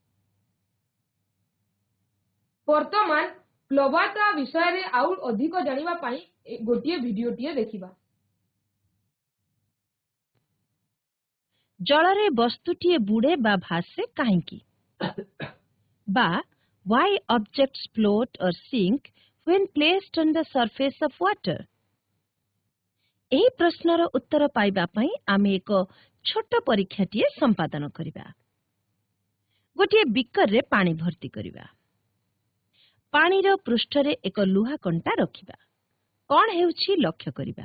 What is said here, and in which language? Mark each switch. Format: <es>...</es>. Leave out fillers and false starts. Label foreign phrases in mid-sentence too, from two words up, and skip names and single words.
<or>ବର୍ତ୍ତମାନ ପ୍ଲବତା ବିଷୟରେ ଆଉ ଅଧିକ ଜାଣିବା ପାଇଁ ଗୋଟିଏ ଭିଡିଓଟିଏ ଦେଖିବା। ଜଳରେ ବସ୍ତୁଟିଏ ବୁଡେ ବା ଭାସେ କାହିଁକି?</or> <en>ବା why objects float or sink when placed on the surface of water?</en> <or>ଏହି ପ୍ରଶ୍ନର ଉତ୍ତର ପାଇବା ପାଇଁ ଆମେ ଏକ ଛୋଟ ପରୀକ୍ଷାଟିଏ ସମ୍ପାଦନ କରିବା। ଗୋଟିଏ ବିକରରେ ପାଣି ଭର୍ତ୍ତି କରିବା। ପାଣିର ପୃଷ୍ଠରେ ଏକ ଲୁହା କଣ୍ଟା ରଖିବା। କଣ ହେଉଛି ଲକ୍ଷ୍ୟ କରିବା।</or>